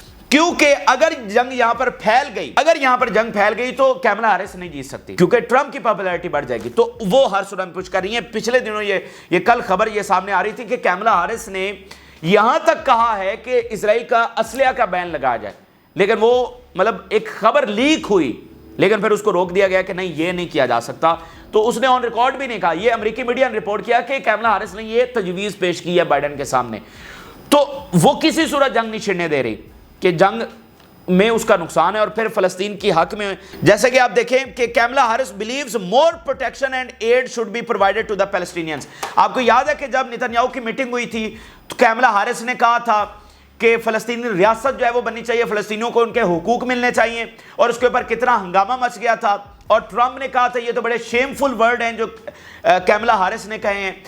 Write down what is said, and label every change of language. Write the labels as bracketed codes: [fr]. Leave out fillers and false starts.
[ur] کیونکہ اگر جنگ یہاں پر پھیل گئی تو کیملا ہارس نہیں جیت سکتی، کیونکہ ٹرمپ کی پاپولیرٹی بڑھ جائے گی۔ تو وہ ہر صورت میں پش کر رہی ہیں۔ پچھلے دنوں یہ کل خبر یہ سامنے آ رہی تھی کہ کیملا ہارس نے یہاں تک کہا ہے کہ اسرائیل کا اسلحہ کا بین لگایا جائے، لیکن وہ ایک خبر لیک ہوئی لیکن پھر اس کو روک دیا گیا کہ نہیں یہ نہیں کیا جا سکتا. تو اس نے آن ریکارڈ بھی نہیں کہا. یہ امریکی میڈیا نے رپورٹ کیا کہ کیملا ہیرس نے یہ تجویز پیش کی ہے بائیڈن کے سامنے. تو وہ کسی صورت جنگ نہیں چھڑنے دے رہی کہ جنگ میں اس کا نقصان ہے اور پھر فلسطین کی حق میں. جیسے کہ آپ دیکھیں کہ [en] Kamala Harris believes more protection and aid should be provided to the Palestinians. [ur] آپ کو یاد ہے کہ جب نتنیاہو کی میٹنگ ہوئی تھی تو کیملا ہیرس نے کہا تھا کہ فلسطینی ریاست جو ہے وہ بننی چاہیے, فلسطینیوں کو ان کے حقوق ملنے چاہیے, اور اس کے اوپر کتنا ہنگامہ مچ گیا تھا. اور ٹرمپ نے کہا تھا یہ تو بڑے شیمفل ورڈ ہیں جو کیملا ہیرس نے کہے ہیں.